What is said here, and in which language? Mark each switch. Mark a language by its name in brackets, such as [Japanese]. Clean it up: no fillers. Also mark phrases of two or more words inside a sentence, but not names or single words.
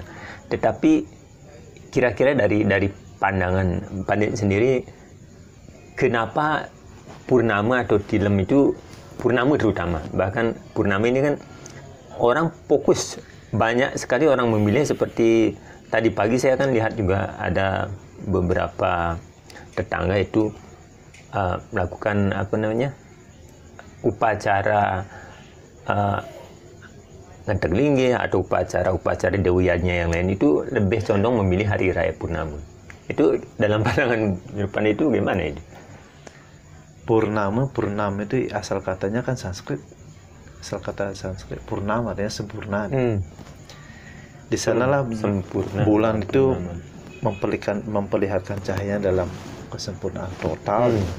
[Indonesian] Tetapi kira-kira dari pandangan Pandit sendiri, kenapa purnama atau tilam itu, purnama terutama, bahkan purnama ini kan orang fokus, banyak sekali orang memilih. Seperti tadi pagi saya kan lihat juga ada beberapa tetangga itu melakukan upacara ngantek linggih atau upacara dewiannya yang lain itu lebih condong memilih hari raya purnama. Itu dalam pandangan depan itu gimana itu? Purnama itu asal katanya kan Sanskrit. Asal kata Sanskrit purnama artinya sempurna. Di sanalah sempurna, bulan itu memperlihatkan cahaya dalam kesempurnaan total.